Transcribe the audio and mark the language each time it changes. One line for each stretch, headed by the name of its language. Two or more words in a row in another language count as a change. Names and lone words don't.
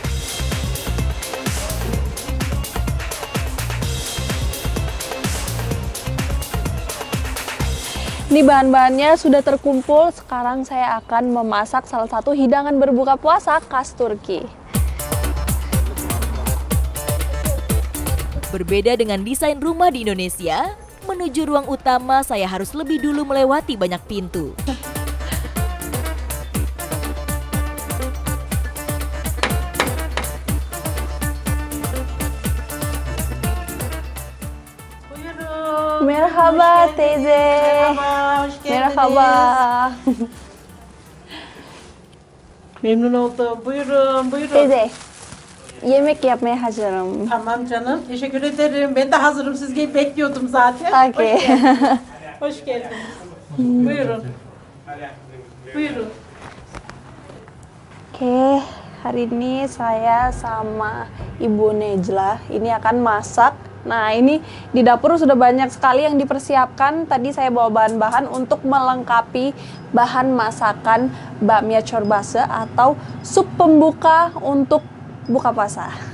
Indonesian: Ini bahan-bahannya sudah terkumpul, sekarang saya akan memasak salah satu hidangan berbuka puasa khas Turki. Berbeda dengan desain rumah di Indonesia, menuju ruang utama saya harus lebih dulu melewati banyak pintu.
Turkish: Merhaba teyze. Merhaba. Memnun oldum. Buyurun, buyurun. Teyze, yemek yapmaya hazırım. Tamam canım. Teşekkür ederim. Ben de hazırım. Siz gelip bekliyordum zaten. Oke. Hoş geldiniz. Buyurun. Buyurun.
Indonesian: Oke, hari ini saya sama Ibu Nejla ini akan masak. Nah, ini di dapur sudah banyak sekali yang dipersiapkan. Tadi saya bawa bahan-bahan untuk melengkapi bahan masakan bakmia çorbası atau sup pembuka untuk buka puasa.